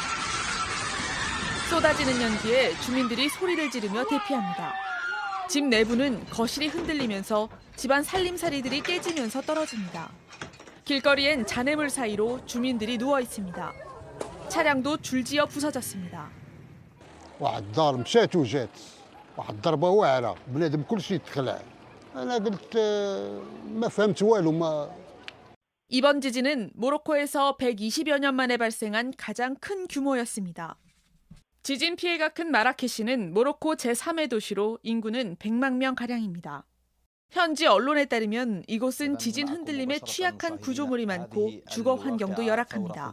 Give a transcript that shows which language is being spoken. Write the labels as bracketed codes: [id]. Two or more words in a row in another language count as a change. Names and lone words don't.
[ko] 쏟아지는 연기에 주민들이 소리를 지르며 대피합니다. 집 내부는 거실이 흔들리면서 집안 살림살이들이 깨지면서 떨어집니다. 길거리엔 잔해물 사이로 주민들이 누워 있습니다. 차량도 줄지어 부서졌습니다. [ar] واحد الدار مشات وجات واحد الضربه واعره بنادم كلشي تخلع انا قلت ما فهمت والو ما. [ko] 이번 지진은 모로코에서 120여 년 만에 발생한 가장 큰 규모였습니다. 지진 피해가 큰 마라케시는 모로코 제3의 도시로 인구는 100만 명가량입니다. 현지 언론에 따르면 이곳은 지진 흔들림에 취약한 구조물이 많고 주거 환경도 열악합니다.